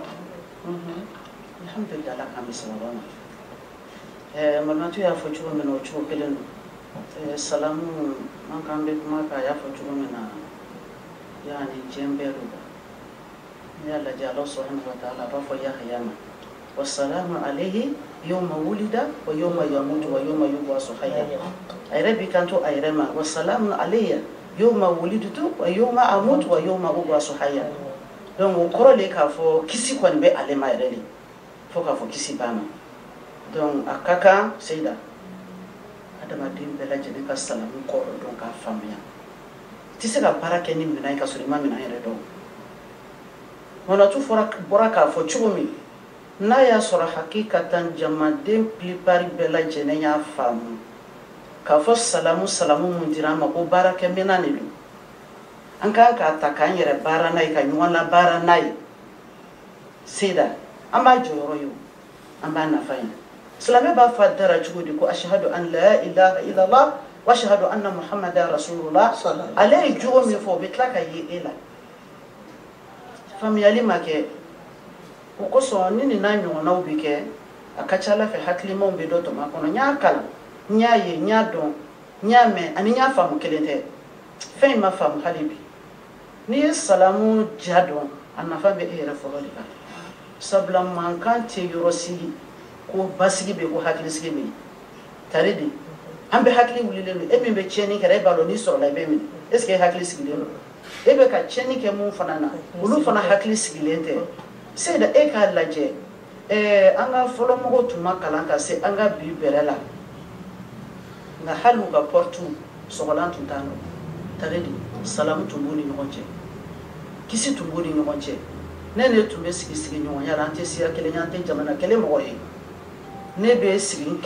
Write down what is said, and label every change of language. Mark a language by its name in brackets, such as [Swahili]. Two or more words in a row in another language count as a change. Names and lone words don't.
[Bambara] alhamdulillah ala k'an bisimila ma Malimatu y'a fɔ cogo min na o cogo kelen don salamu an k'an bɛ kuma kan a y'a fɔ cogo min na yani diɲɛ bɛɛ don n'i y'a lajɛ Ala [Arabic] سبحانه وتعالى [Bambara] a b'a fɔ Yahya ma [Arabic] وسلام عليه يوم ولد ويوم يموت ويوم [Bambara] yamutu wa yawma [Arabic] يبعث حيا [Bambara] a yɛrɛ b'i kanto a yɛrɛ ma [Arabic] والسلام علي يوم ولدت ويوم أموت ويوم أبعث حيا [Bambara] donc o kɔrɔ de k'a fɔ kisi kɔni bɛ ale ma yɛrɛ de fo k'a fɔ kisi b'a ma donc a ka kan Seyida adamaden bɛɛ lajɛlen ka salamu kɔrɔ dɔn k'a faamuya tɛ se ka baara kɛ ni minɛn ye ka sɔrɔ i ma minɛn yɛrɛ dɔn Malimatu bɔra k'a fɔ cogo min n'a y'a sɔrɔ hakikatan jamaden plupart bɛɛ lajɛlen y'a faamu k'a fɔ salamu mun dira an ma ko baarakɛminɛn de don an kan k'a ta k'an yɛrɛ baara n'a ye ka ɲɔgɔn labaara n'a ye Seyida an b'a jɔyɔrɔ ye an b'a nafa ye silamɛ b'a fɔ a dara cogo di ko [Arabic] أشهد أن لا إله إلا الله وأشهد أن محمدا رسول الله [Bambara] ale ye jogo min fɔ o bɛ tila ka ye e la faamuyali ma kɛ o kosɔn ni nin n'a ɲɔgɔnnaw bɛ kɛ a ka ca Ala fɛ hakilimaw bɛ dɔ tɔmɔ a kɔnɔ n y'a kalan n y'a ye n y'a dɔn n y'a mɛn ani n y'a faamu kelen tɛ fɛn in ma faamu hali bi n'i ye salamu ja dɔn a nafa bɛ e yɛrɛ fɔlɔ de kan sabula mankan tɛ yɔrɔ sigi ko basigi bɛ ko hakilisigi bɛ yen tari de an bɛ hakili wulilen don e min bɛ tiɲɛni kɛ e b'a dɔn n'i sɔrɔla i bɛ minɛ [French] est ce que [Bambara] e hakili sigilen don e bɛ ka tiɲɛni kɛ mun fana na olu fana hakili sigilen tɛ Seyida e k'a lajɛ an ka fɔlɔ mɔgɔw tun ma kalan ka se an ka bi bɛrɛ la nka hali u ka porte sɔgɔlan tun t'an dɔn tari de salamu tun b'u ni ɲɔgɔn cɛ kisi tun b'u ni ɲɔgɔn cɛ ne ne tun bɛ sigi ɲɔgɔnya la an tɛ siya kelen ye an tɛ jamana kelen mɔgɔ ye ne bɛ sigi n